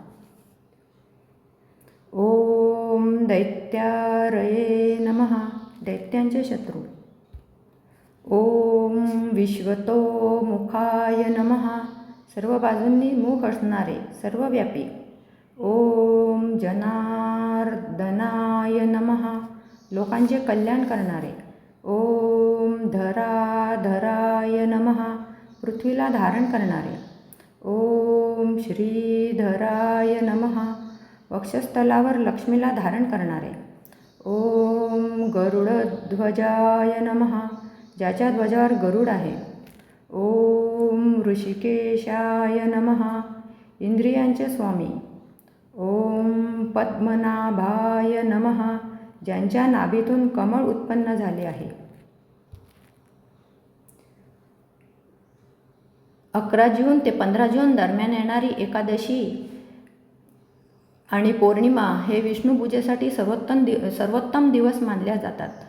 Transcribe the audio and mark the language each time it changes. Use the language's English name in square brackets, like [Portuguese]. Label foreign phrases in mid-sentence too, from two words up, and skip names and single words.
[Sanskrit] ओम दैत्यारये नमः, [Marathi] दैत्यांचे शत्रू. [Sanskrit] ओम विश्वतोमुखाय नमः, [Marathi] सर्व बाजूंनी मुख असणारे, सर्वव्यापी. [Sanskrit] ओम जनार्दनाय नमः, [Marathi] लोकांचे कल्याण करणारे. [Sanskrit] ओम धराधराय नमः, [Marathi] पृथ्वीला धारण करणारे. [Sanskrit] ओम श्रीधराय नमः, [Marathi] वक्षस्थलावर लक्ष्मीला धारण करणारे. [Sanskrit] ओम गरुडध्वजाय नमः, [Marathi] ज्याच्या ध्वजावर गरुड आहे. [Sanskrit] ओम ऋषिकेशाय नमः, [Marathi] इंद्रियांचे स्वामी. [Sanskrit] ओम पद्मनाभाय नमः, [Marathi] ज्यांच्या नाभीतून कमळ उत्पन्न झाले आहे. 11 जून ते 15 जून दरम्यान येणारी एकादशी आणि पौर्णिमा हे विष्णू पूजेसाठी सर्वोत्तम दिवस मानल्या जातात.